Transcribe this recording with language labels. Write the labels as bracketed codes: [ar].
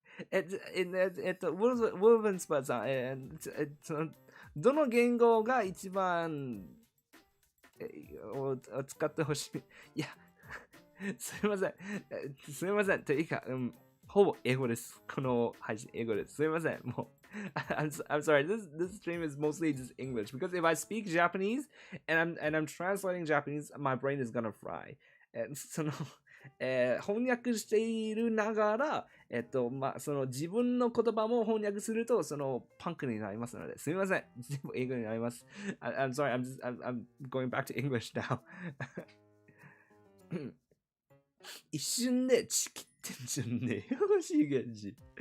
[ja] ウォルベンスパーさん、どの言語が一番を使ってほしい？いや、すいません。というか、ほぼ英語です。この配信英語です。すいません。もう。 [en] I'm sorry. This stream is mostly just English because if I speak Japanese and I'm translating Japanese, my brain is gonna fry. [ja] その翻訳しているながら、その自分の言葉も翻訳するとそのパンクになりますので、すみません。全部英語になります。 [en] I'm sorry. I'm going back to English now. [ja] 一瞬でチキってんじゃねえよ、しげじ。